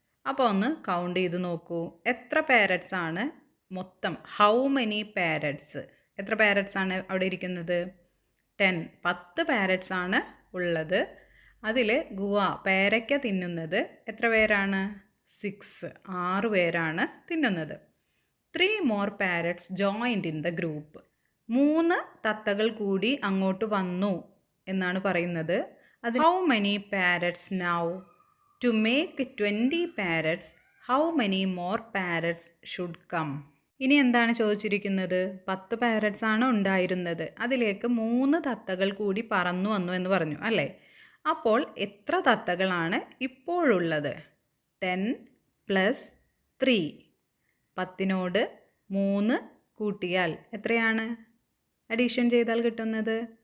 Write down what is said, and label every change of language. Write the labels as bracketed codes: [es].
[ml] അപ്പോൾ ഒന്ന് കൗണ്ട് ചെയ്ത് നോക്കൂ. എത്ര പാരറ്റ്സ് ആണ് മൊത്തം? [en] How many parrots? [ml] എത്ര പാരറ്റ്സ് ആണ് അവിടെ ഇരിക്കുന്നത്? 10 10 പാരറ്റ്സ് ആണ് ഉള്ളത്. അതിൽ ഗുവ പേരയ്ക്ക തിന്നുന്നത് എത്ര പേരാണ്? 6 6 പേരാണ് തിന്നുന്നത്. [en] 3 more parrots joined in the group. [ml] 3 തത്തകൾ കൂടി അങ്ങോട്ട് വന്നു എന്നാണ് പറയുന്നത്. [en] അത് how many parrots now? To make 20 parrots, how many more parrots should come? [ml] ഇനി എന്താണ് ചോദിച്ചിരിക്കുന്നത്? 10 പാരറ്റ്സ് ആണ് ഉണ്ടായിരുന്നത്. അതിലേക്ക് 3 തത്തകൾ കൂടി പറന്നു വന്നു എന്ന് പറഞ്ഞു അല്ലേ? അപ്പോൾ എത്ര തത്തകളാണ് ഇപ്പോഴുള്ളത്? 10 പ്ലസ് 3. 10നോട് 3 കൂട്ടിയാൽ എത്രയാണ് അഡീഷൻ ചെയ്താൽ കിട്ടുന്നത്?